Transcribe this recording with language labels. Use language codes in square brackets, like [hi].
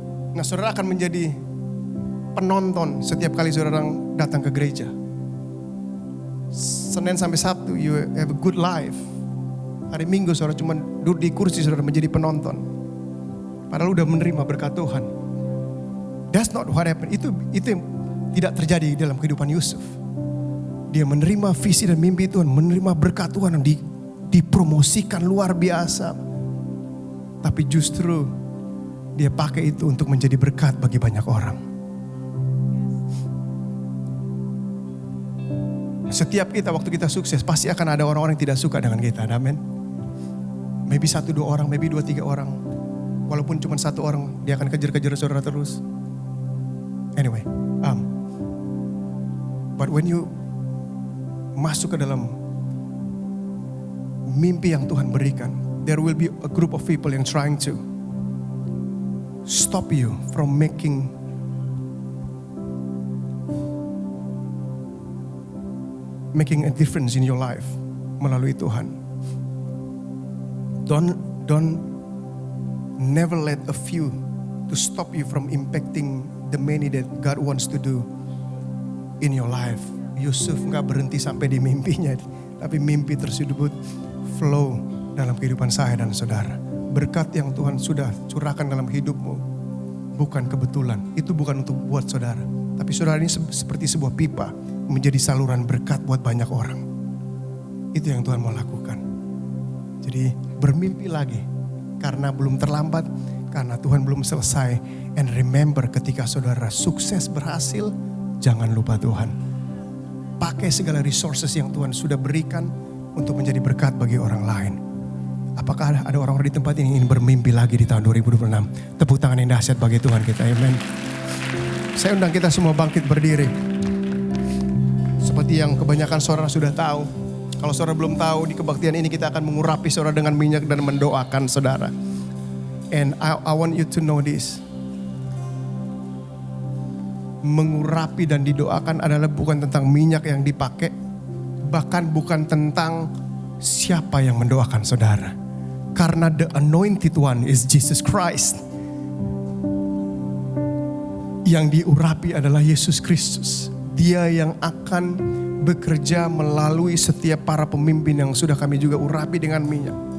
[id] Nah, saudara akan menjadi penonton setiap kali saudara datang ke gereja. Senin sampai Sabtu, [en] you have a good life. [id] Hari Minggu saudara cuma duduk di kursi, saudara menjadi penonton. Padahal udah menerima berkat Tuhan. [en] That's not what happened. [id] Itu yang tidak terjadi dalam kehidupan Yusuf. Dia menerima visi dan mimpi Tuhan, menerima berkat Tuhan yang dipromosikan luar biasa. Tapi justru dia pakai itu untuk menjadi berkat bagi banyak orang. Setiap kita waktu kita sukses pasti akan ada orang-orang yang tidak suka dengan kita. Amin. [en] Maybe [id] 1-2 orang, [en] maybe [id] 2-3 orang. Walaupun cuma 1 orang, dia akan kejar-kejar saudara terus. [en] Anyway, but when you [id] masuk ke dalam mimpi yang Tuhan berikan, [en] there will be a group of people [id] yang [en] trying to stop you from making a difference in your life [id] melalui Tuhan. [en] Don't never let a few to stop you from impacting the many that God wants to do in your life. [id] Yusuf gak berhenti sampai di mimpinya, tapi mimpi tersebut flow dalam kehidupan saya dan saudara. Berkat yang Tuhan sudah curahkan dalam hidupmu bukan kebetulan. Itu bukan untuk buat saudara, tapi saudara ini seperti sebuah pipa menjadi saluran berkat buat banyak orang. Itu yang Tuhan mau lakukan. Jadi bermimpi lagi. Karena belum terlambat, karena Tuhan belum selesai. [en] And remember, [id] ketika saudara sukses berhasil, jangan lupa Tuhan. Pakai segala resources yang Tuhan sudah berikan untuk menjadi berkat bagi orang lain. Apakah ada orang-orang di tempat ini ingin bermimpi lagi di tahun 2026? Tepuk tangan yang dahsyat bagi Tuhan kita, amen. Saya undang kita semua bangkit berdiri. Seperti yang kebanyakan saudara sudah tahu. Kalau saudara belum tahu, di kebaktian ini kita akan mengurapi saudara dengan minyak dan mendoakan saudara. [en] And I want you to know this. [id] Mengurapi dan didoakan adalah bukan tentang minyak yang dipakai. Bahkan bukan tentang siapa yang mendoakan saudara. Karena [en] the anointed one is Jesus Christ. [id] Yang diurapi adalah Yesus Kristus. Dia yang akan bekerja melalui setiap para pemimpin yang sudah kami juga urapi dengan minyak.